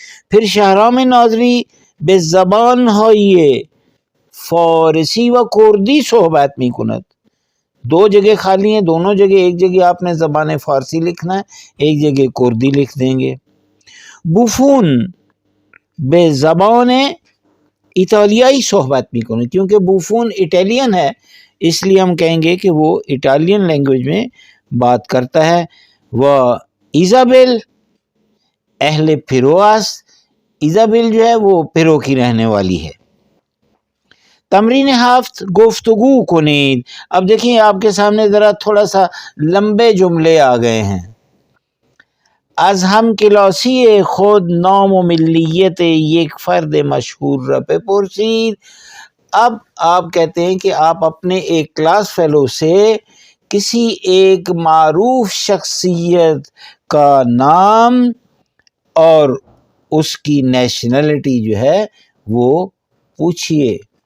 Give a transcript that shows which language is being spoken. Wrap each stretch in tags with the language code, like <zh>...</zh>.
<fa>پھر شاہرام ناظری به زبان های فارسی و کردی صحبت می کند.</fa> <ur>2 جگہ خالی ہیں، دونوں جگہ، ایک جگہ آپ نے زبان فارسی لکھنا ہے، ایک جگہ کردی لکھ دیں گے.</ur> <fa>بوفون به زبان ایتالیائی صحبت می کنه،</fa> <ur>کیونکہ بوفون اٹالین ہے اس لیے ہم کہیں گے کہ وہ اٹالین لینگویج میں بات کرتا ہے.</ur> <fa>وہ ایزابل اہل پیرواس،</fa> <ur>ایزابل جو ہے وہ پیرو کی رہنے والی ہے.</ur> <fa>تمرین 7، گفتگو کنید.</fa> <ur>اب دیکھیں آپ کے سامنے ذرا تھوڑا سا لمبے جملے آ گئے ہیں.</ur> <fa>از ہم کلاسی خود نام و ملیت یک فرد مشہور را بپرسید.</fa> <ur>اب آپ کہتے ہیں کہ آپ اپنے ایک کلاس فیلو سے کسی ایک معروف شخصیت کا نام اور اس کی نیشنلٹی جو ہے وہ پوچھئے.</ur>